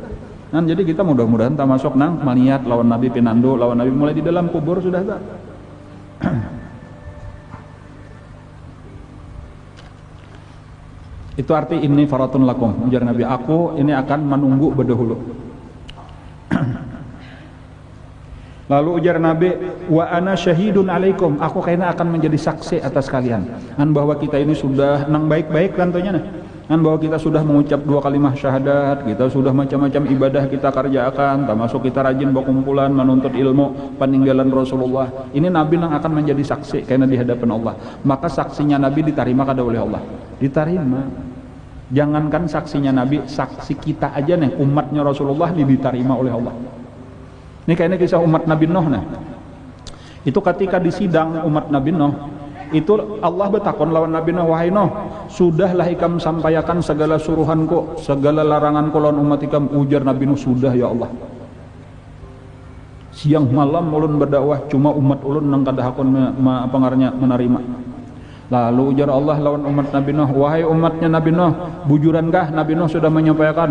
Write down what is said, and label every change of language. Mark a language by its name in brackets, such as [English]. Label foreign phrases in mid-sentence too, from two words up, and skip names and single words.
[Banjar] Kan jadi kita mudah-mudahan tak masuk nang melihat lawan Nabi pinandu, lawan Nabi mulai di dalam kubur sudah tak. Itu arti ini [Arabic] faratun lakum, [Banjar] ujar Nabi, aku ini akan menunggu berdahulu. Lalu ujar Nabi, [Arabic] wa ana syahidun alaikum, [Banjar] aku kayaknya akan menjadi saksi atas kalian, kan bahwa kita ini sudah nang baik-baik tentunya nah. [Indonesian] Kan bahwa kita sudah mengucap 2 kalimah syahadat, kita sudah macam-macam ibadah kita kerjakan, termasuk kita rajin berkumpulan menuntut ilmu peninggalan Rasulullah. Ini Nabi yang akan menjadi saksi karena di hadapan Allah. Maka saksinya Nabi diterima kada oleh Allah, diterima. Jangankan saksinya Nabi, saksi kita aja nih umatnya Rasulullah diterima oleh Allah. Ini kayaknya kisah umat Nabi Nuh nah. [Banjar] Itu ketika di sidang umat Nabi Nuh, itu Allah bertakon lawan Nabi Nuh, wahai Nuh, sudahlah ikam sampaikan segala suruhanku, segala laranganku lawan umat ikam. Ujar Nabi Nuh, sudah ya Allah. Siang malam ulun berdakwah, cuma umat ulun nang kada hakun pengarnya menerima. Lalu ujar Allah lawan umat Nabi Nuh, wahai umatnya Nabi Nuh, bujurankah Nabi Nuh sudah menyampaikan?